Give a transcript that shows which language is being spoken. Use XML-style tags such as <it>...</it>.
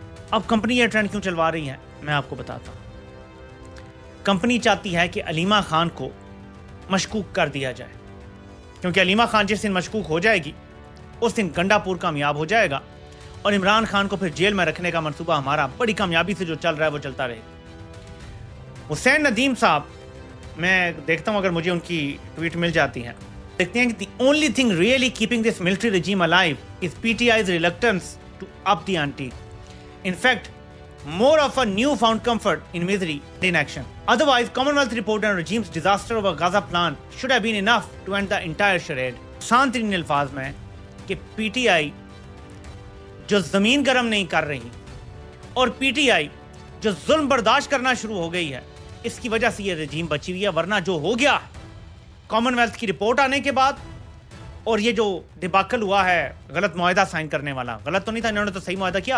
<ur>اب کمپنی یہ ٹرینڈ کیوں چلوا رہی ہے میں آپ کو بتاتا ہوں. کمپنی چاہتی ہے کہ علیمہ خان کو مشکوک کر دیا جائے، کیونکہ علیمہ خان جس دن مشکوک ہو جائے گی اس دن گنڈا پور کامیاب ہو جائے گا اور عمران خان کو پھر جیل میں رکھنے کا منصوبہ ہمارا بڑی کامیابی سے جو چل رہا ہے وہ چلتا رہے گا. حسین ندیم صاحب، میں دیکھتا ہوں اگر مجھے ان کی ٹویٹ مل جاتی ہے، دیکھتے ہیں کہ</ur> <en>the only thing really keeping this military regime alive is PTI's reluctance to up the ante. In fact, more of a newfound comfort in misery than in action. Otherwise, Commonwealth report and regime's disaster over Gaza plan should have been enough to end the entire charade.</en> <ur>آسان ترین الفاظ میں کہ P T I جو زمین گرم نہیں کر رہی اور پی ٹی آئی جو ظلم برداشت کرنا شروع ہو گئی ہے، اس کی وجہ سے یہ رجیم بچی ہوئی ہے. ورنہ جو ہو گیا کامن ویلتھ کی رپورٹ آنے کے بعد اور یہ جو ڈباکل ہوا ہے غلط معاہدہ سائن کرنے والا، غلط تو نہیں تھا، انہوں نے تو صحیح معاہدہ کیا.</ur>